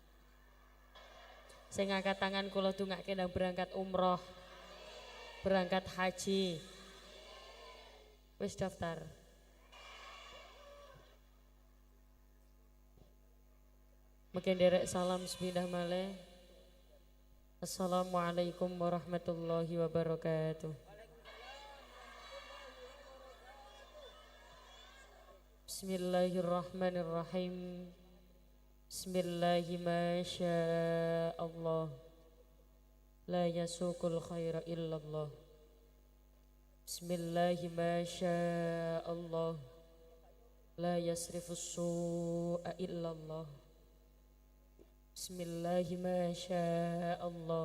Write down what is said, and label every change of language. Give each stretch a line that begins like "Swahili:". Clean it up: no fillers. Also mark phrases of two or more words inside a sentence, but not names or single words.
Javanese: Sing angkat tangan kula dungake ndang berangkat umroh. Berangkat haji. Wis daftar. Mungkin derek salam sepindah malih.
Arabic: السلام عليكم ورحمة الله وبركاته. بسم الله الرحمن الرحيم. بسم الله ما شاء الله. لا يسوق الخير إلا الله. بسم الله ما شاء الله. لا يصرف السوء إلا الله. بسم الله ما شاء الله.